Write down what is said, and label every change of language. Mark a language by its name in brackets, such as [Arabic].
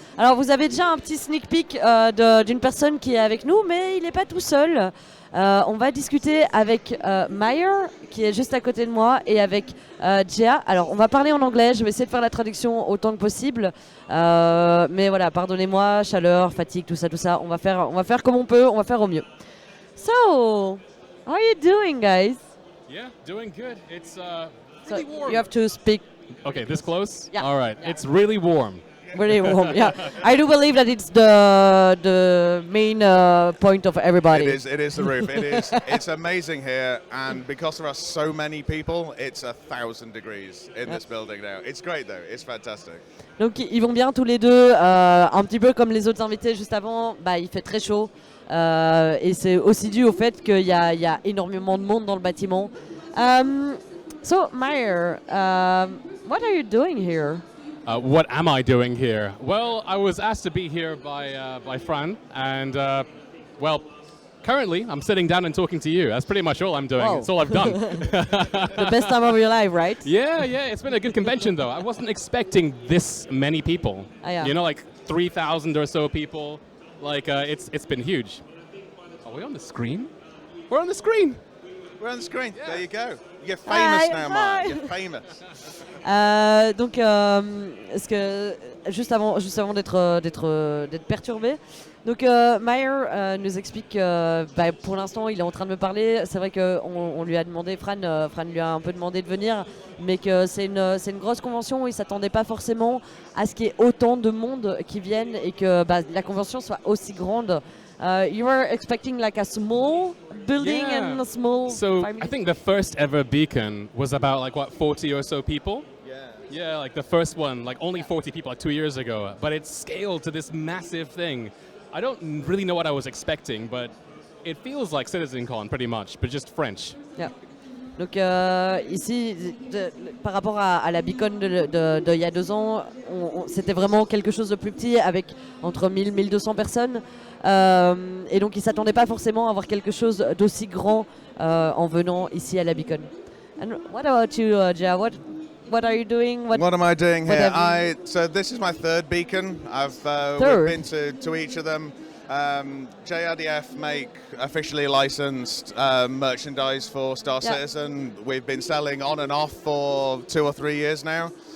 [French] Alors vous avez déjà un petit sneak peek d'une personne qui est avec nous, mais il n'est pas tout seul. On va discuter avec Myre, qui est juste à côté de moi, et avec Gia. Alors on va parler en anglais, je vais essayer de faire la traduction autant que possible. Mais voilà, pardonnez-moi, chaleur, fatigue, tout ça, on va faire comme on peut, on va faire au mieux. [English] So, how are you doing, guys? Yeah, doing good. It's So really warm. you have to speak. Okay, this close? Yeah. All right. Yeah. It's really warm. Really warm, yeah. I do believe that it's the main point of everybody. It is the roof. It's amazing here, and because there are so many people, it's 1,000 degrees in this building now. It's great though. It's fantastic. [French] Donc ils vont bien tous les deux, un petit peu comme les autres invités juste avant. Bah, il fait très chaud et c'est aussi dû au fait qu'il y a énormément de monde dans le bâtiment. [English] So Myre, what are you doing here? What am I doing here? Well, I was asked to be here by Fran, and well, currently I'm sitting down and talking to you. That's pretty much all I'm doing. Wow. It's all I've done. The best time of your life, right? Yeah, it's been a good convention though. I wasn't expecting this many people. Yeah. You know, like 3,000 or so people. Like it's been huge. Are we on the screen? We're on the screen. We're on the screen. Yeah. There you go. You're famous Hi, now, hi. Mark. You're famous. [French] Donc, est-ce que juste avant d'être perturbé, donc Myre nous explique que pour l'instant il est en train de me parler. C'est vrai qu'on lui a demandé, Fran lui a un peu demandé de venir, mais que c'est une grosse convention où il s'attendait pas forcément à ce qu'il y ait autant de monde qui viennent et que la convention soit aussi grande. [English] You were expecting like a small building and a small. So I think the first ever beacon was about like what 40 or so people. Yeah, like the first one, like only 40 people like 2 years ago. But it's scaled to this massive thing. I don't really know what I was expecting, but it feels like CitizenCon pretty much, but just French. Yeah. [French] Donc ici, par rapport à la beacon de il y a 2 ans, c'était vraiment quelque chose de plus petit avec entre 1000 et 1200 personnes. Et donc ils ne s'attendaient pas forcément à avoir quelque chose d'aussi grand en venant ici à la beacon. [English] And what about you, Gia? What are you doing? What am I doing here? So this is my third beacon. We've been to each of them. JRDF make officially licensed merchandise for Star Citizen. We've been selling on and off for 2 or 3 years now.